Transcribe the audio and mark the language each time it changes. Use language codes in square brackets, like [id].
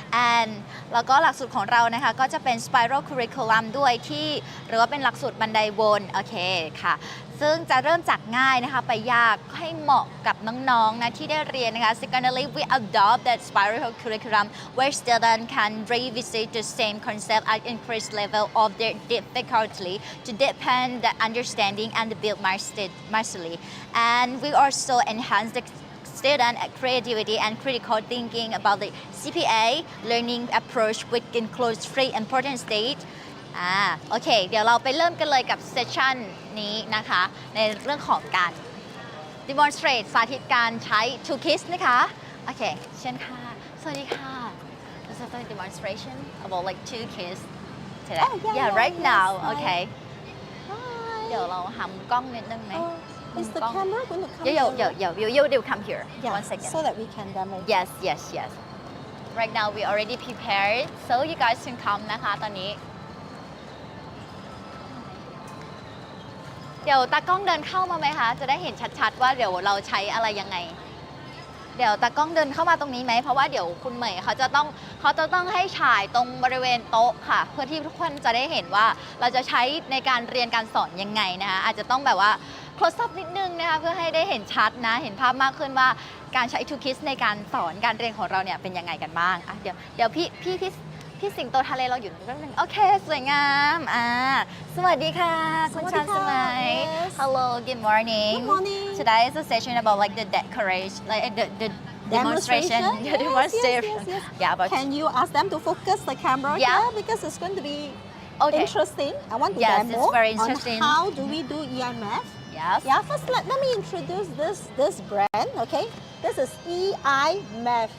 [th] And แล้วก็หลักสูตรของเรานะคะก็จะเป็น spiral curriculum ด้วยที่หรือว่าเป็นหลักสูตรบันไดวนโอเคค่ะซึ่งจะเริ่มจากง่ายนะคะไปยากให้เหมาะกับน้องๆนะที่ได้เรียนนะคะ [en] Secondly, we adopt that spiral curriculum where students can revisit the same concept at increased level of their difficulty to deepen the understanding and build mastery. And we also enhance the student creativity and critical thinking about the CPA learning approach, which includes three important stages. [th] โอเคเดี๋ยวเราไปเริ่มกันเลยกับเซสชันนี้นะคะในเรื่องของการ demonstrate สาธิตการใช้ two kids นะคะโอเคเช่นค่ะสวัสดีค่ะ [en] This is a demonstration about like two kids today. Yeah, right now. Okay. [th] เดี๋ยวเราหันกล้องนิดนึงไหม [en] Is the camera going to come You come here. One second. So that we can demo. Yes. Right now we already prepared, so you guys can come [th] นะคะตอนนี้เดี๋ยวตากล้องเดินเข้ามาไหมคะจะได้เห็นชัดๆว่าเดี๋ยวเราใช้อะไรยังไงเดี๋ยวตากล้องเดินเข้ามาตรงนี้ไหมเพราะว่าเดี๋ยวคุณเหมยเขาจะต้องให้ฉายตรงบริเวณโต๊ะค่ะเพื่อที่ทุกคนจะได้เห็นว่าเราจะใช้ในการเรียนการสอนยังไงนะคะอาจจะต้องแบบว่า close up นิดนึงนะคะเพื่อให้ได้เห็นชัดนะเห็นภาพมากขึ้นว่าการใช้ two kids ในการสอนการเรียนของเราเนี่ยเป็นยังไงกันบ้างเดี๋ยวพี่สิงโตทะเลเราอยู่แป๊บนึงโอเคสวยงามสวัสดีค่ะคุณชันสมัย [en] Hello good morning Good morning Today is a session about like the decoration like the demonstration Yes. Yeah but Can you ask them to focus the camera Yeah. here because it's going to be interesting I want to Yes, demo it's very interesting. on how do we do eiMaths Yes Yeah, first let me introduce this brand, okay? This is eiMaths.